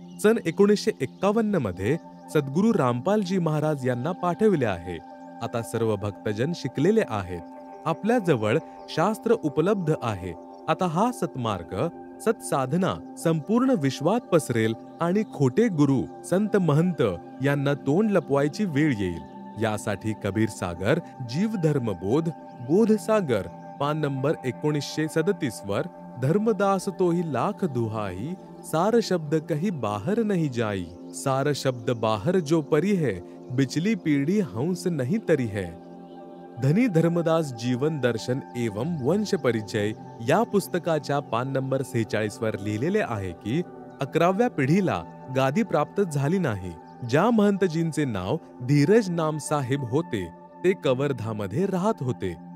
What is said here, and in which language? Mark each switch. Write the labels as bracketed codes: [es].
[mr] सन 1951 मध्ये सद्गुरू रामपालजी महाराज यांना पाठविले आहे. आता सर्व भक्तजन शिकलेले आहेत. आपल्या जवळ शास्त्र उपलब्ध आहे. आता हा सत्मार्ग, सत्साधना संपूर्ण विश्वात पसरेल आणि खोटे गुरु, संत महंत यांना तोंड लपवायची वेळ येईल. यासाठी कबीर सागर, जीव धर्म बोध, बोध सागर, पान नंबर 1937 वर, [hi] धर्मदास तोही लाख दुहाई, सार शब्द कहीं बाहर नहीं जाई, सार शब्द बाहर जो परी है, बिचली पीढ़ी हंस नहीं तरी है. [mr] धनी धर्मदास जीवन दर्शन एवं वंश परिचय या पुस्तकाच्या पान नंबर 46 वर लिहिलेले आहे की 11व्या पिढीला गादी प्राप्त झाली नाही. ज्या महंतजींचे नाव धीरज नाम साहेब होते ते कवर्धामध्ये राहत होते.